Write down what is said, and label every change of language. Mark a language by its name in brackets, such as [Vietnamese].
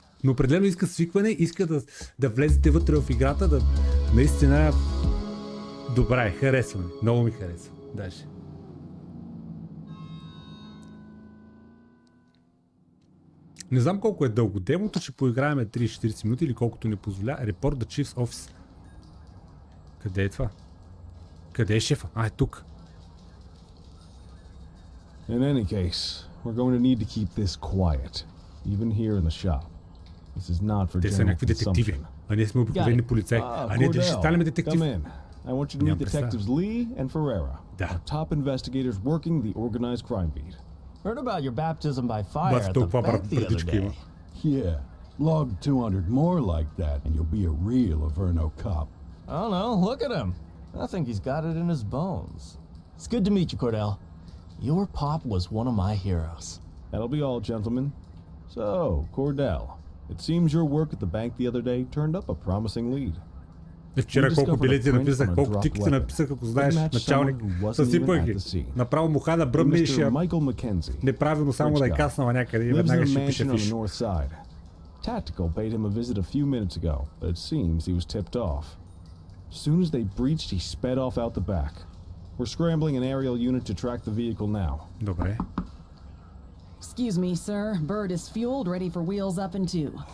[Bulgarian] Но определено иска свикване, иска да влезете вътре в играта, да наистина добре, харесва ми. Много ми харесва. Даже. Не знам колко е дълго демото, ще поиграем 30-40 минути или колкото ни позволя. [English] Report the Chief's Office. [Bulgarian] Къде е това? Къде е шефа? Е тук. [English] In any case, we're going to need to keep this quiet, even here in the shop. This is not for [Bulgarian] Те са някакви детективи, а ние сме обикновени полицаи. Ние дали ще станем детектив? [English] Come in. I want you to meet detectives Lee and Ferreira, top investigators working the organized crime beat. Heard about your baptism by fire at the bank the other day. Yeah, log 200 more like that and you'll be a real Averno cop. I don't know, look at him. I think he's got it in his bones. It's good to meet you, Cordell. Your pop was one of my heroes. That'll be all, gentlemen. So, Cordell, it seems your work at the bank the other day turned up a promising lead. [Bulgarian] Вчера колко билети написах, колко тикети написах, ако знаеш, началник, съсипах ги. Направо муха да бръмне и ще неправилно само да е каснала някъде и веднага ще пише фиш. [English] Tactical paid him a visit a few minutes ago, but it seems he was tipped off. As soon as they breached, he sped off out the back. We're scrambling an aerial unit to track the vehicle now. [Bulgarian] Добре. [English] Excuse me, sir. Bird is fueled, ready for wheels up in 2.